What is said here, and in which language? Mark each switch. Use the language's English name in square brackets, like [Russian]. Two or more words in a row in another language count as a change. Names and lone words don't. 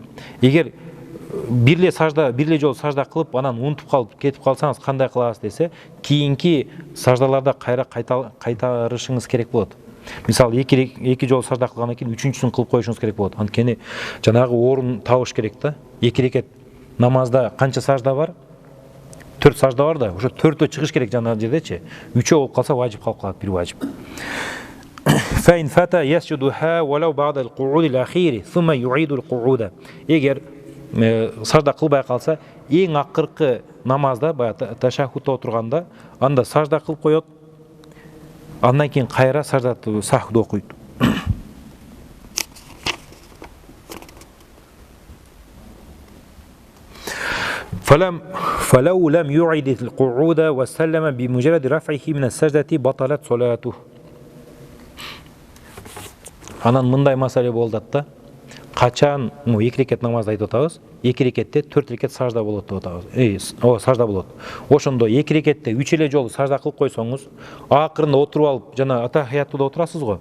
[Kyrgyz] Эгер бирле жол сажда кылып, анан унутуп калып кетип калсаңыз кандай кыласыз десе, кийинки саждаларда кайра кайтарышыңыз керек болот. Мисалы эки жол сажда кылгандан кийин үчүнчүсүн кылып коюшуңуз керек болот. Анткени жанагы орун табыш керек да. Эки рекет намазда канча сажда бар? 4 сажда бар да. Ошо 4төө чыгыш керек жанагы жердечи. 3 болуп калса важип калып калат, бир важип. [Arabic] فإن فتى يسجدها ولو بعد القعود الأخير ثم يعيد القعود. [Kyrgyz] Эгер сажда кылбай калса, эң акыркы намазда, баягы ташаххудта отурганда, анда сажда кылып коет, андан кийин кайра сажда сахвд окуйт. [Arabic] فلو لم يعيد القعود وسلم بمجرد رفعه من السجدة بطلت صلاته. [Kyrgyz] Анан мындай маселе болду да. Качан эки рекет намазды айтып атабыз, эки рекетте 4 рекет сажда болот деп атабыз. Сажда болот. Ошондо эки рекетте 3 эле жолу сажда кылып койсоңуз, акырында отуруп алып, жана атахиятта отурасыз го.